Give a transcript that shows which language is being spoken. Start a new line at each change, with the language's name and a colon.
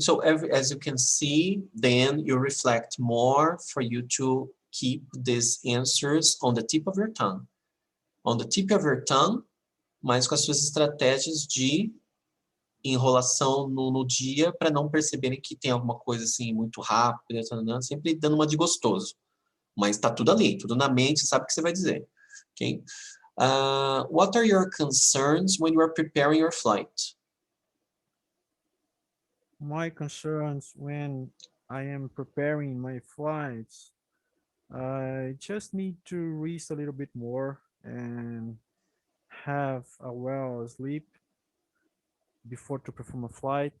English: So as you can see, then you reflect more for you to keep these answers on the tip of your tongue. On the tip of your tongue,
Portuguese: mas com as suas estratégias de enrolação no dia para não perceberem que tem alguma coisa assim muito rápida, sempre dando uma de gostoso. Mas está tudo ali, tudo na mente, sabe o que você vai dizer.
English: Okay? What are your concerns when you are preparing your flight? My concerns when I am preparing my flights, I just need to rest a little bit more and have a well sleep before to perform a flight.